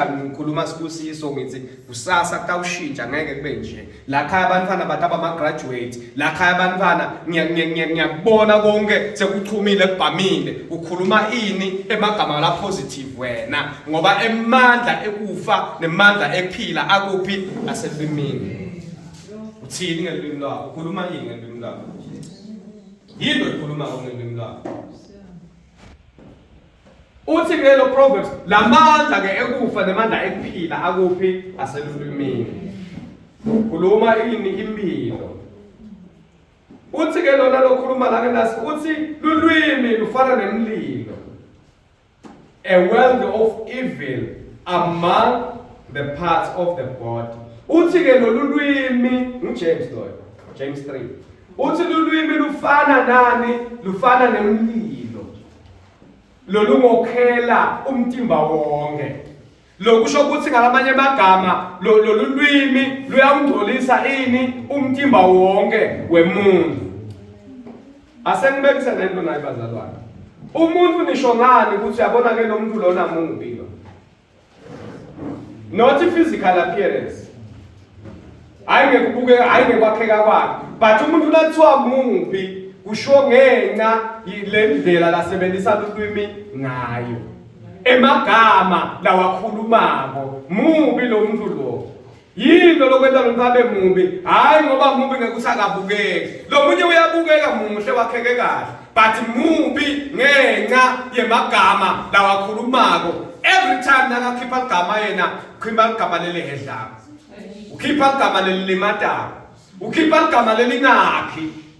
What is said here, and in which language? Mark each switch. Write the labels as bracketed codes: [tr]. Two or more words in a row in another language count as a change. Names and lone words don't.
[ss] ngikhuluma sibusiso ngithi kusasa kutawushintsha ngeke kube nje la khaya abantwana bataba ama graduate la khaya abantwana ngiyakubona konke sekuchumile kubhamile ukhuluma ini emagama la positive wena ngoba emandla ekufa nemandla ephila akuphi aselwimini uthini ngelwimi lwakho ukhuluma yini ngelwimi lwakho yini ukhuluma ngelwimi lwakho uthi ngelo Proverbs lamandla ke ekufa nemandla ekuphila akuphi aselulwimini khuluma ini impilo uthi ke lona lokhuluma la ngenasi uthi lulwimi lufana nemlilo [en] a world of evil among the parts of the body [ss] uthi ke lolulwimi uJames lo James 3 uthi lulwimi lufana nani lufana nemlilo lolungokhela umtimba wonke lokusho ukuthi ngalamanye amagama lolulwimi luyamngcolisa ini umtimba wonke wemuntu asengibekisa lento nayi bazalwane umuntu nisho ngani ukuthi uyabona ke lo muntu lona mubi lo [en] not physical appearance [ss] ayingekwakheka kwakhe but umuntu lathiwa mubi kusho ngenxa lendlela lasebenzisa ulwimi ngayo emagama lawakhulumako mubi lo muntu lo yini lokwenza lo muntu abe mubi hayi ngoba mubi ngekusakabukeki lo munye uyabukeka muhle wakheke kahle but mubi ngenxa yemagama lawakhulumako [en] every time [ss] nakakhipha igama yena ukhipha igama lelihedlako ukhipha igama lelimatako ukhipha igama lelingakhi